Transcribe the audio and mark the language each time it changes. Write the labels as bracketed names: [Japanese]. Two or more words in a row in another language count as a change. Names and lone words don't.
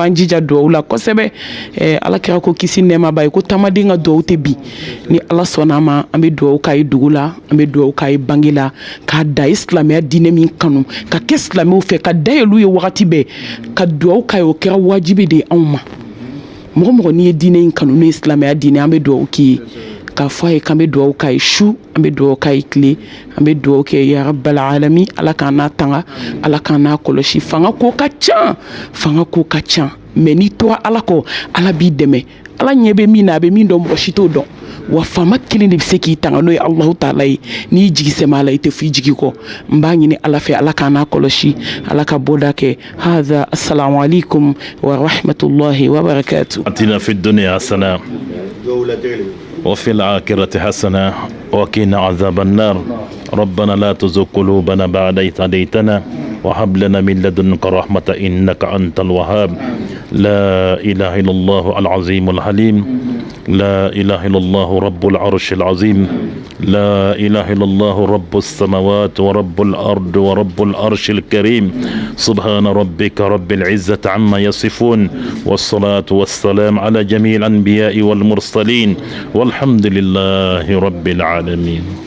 [Bambara] b'an jija dugawu la kosɛbɛ ala kira ko kisi nɛɛma b'a ye ko taamaden ka dugawu tɛ bi ni ala sɔnna ma an bɛ dugawu k'a ye dugu la an bɛ dugawu k'a ye bange la k'a da ye silamɛya diinɛ min kanu ka kɛ silamɛw fɛ ka da yɛl'u ye wagati bɛɛ ka dugawu k'a ye o kɛra wajibi de ye anw ma mɔgɔ n'i ye diinɛ in kanu n'o ye silamɛya diinɛ an bɛ dugawu k'i ye k'a fɔ a ye k'an bɛ dugawu k'a ye su an bɛ dugawu k'a ye tile an bɛ dugawu kɛ [Arabic] يا رب العالمين [Bambara] ala k'an n'a tanga ala k'an n'a kɔlɔsi fanga ko ka ca mɛ n'i tora ala kɔ ala b'i dɛmɛ ala ɲɛ bɛ min na a bɛ min dɔn mɔgɔ si t'o dɔn wa faama kelen de bɛ se k'i tanga n'o ye [Arabic] الله تعالى [Bambara] ye n'i jigi sɛmɛ a la i tɛ f'i jigi kɔ n b'a ɲini ala fɛ ala k'an n'a kɔlɔsi ala ka bɔda kɛ [Arabic] هذا السلام عليكم ورحمة الله وبركاته. آتنا في الدنيا حسنة وفي الآخرة حسنة وقنا عذاب النار ربنا لا تزغ قلوبنا بعد إذ هديتنا وهب لنا من لدنك رحمة إنك أنت الوهاب لا إله إلا الله العظيم الحليم لا إله إلا الله رب العرش العظيم لا إله إلا الله رب السماوات ورب الأرض ورب العرش الكريم سبحان ربك رب العزة عما يصفون والصلاة والسلام على جميع الأنبياء والمرسلين والحمد لله رب العالمين.